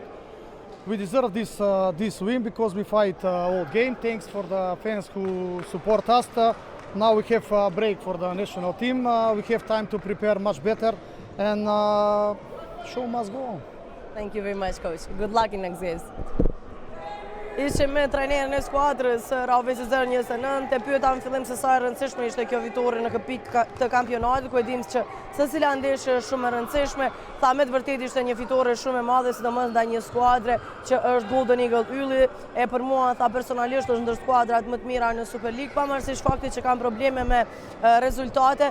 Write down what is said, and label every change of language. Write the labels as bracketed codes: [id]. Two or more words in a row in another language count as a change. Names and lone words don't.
[en] We deserve this win because we fight all game. Thanks for the fans who support us. Now we have a break for the national team. We have time to prepare much better, and show must go on. Thank you very much, coach. Good luck in next games. [sq] Ishte me trajnerin e skuadrës Raveci 0-29, e pyeta në fillim se sa e rëndësishme ishte kjo fitore në këtë pikë të kampionatit, ku e dim që secila ndeshje është shumë e rëndësishme. Tha me të vërtetë ishte një fitore shumë e madhe, sidomos ndaj një skuadre që është Golden Eagle Ylli, e për mua tha personalisht është ndër skuadrat më të mira në Super League, pavarësisht faktit që kanë probleme me rezultate.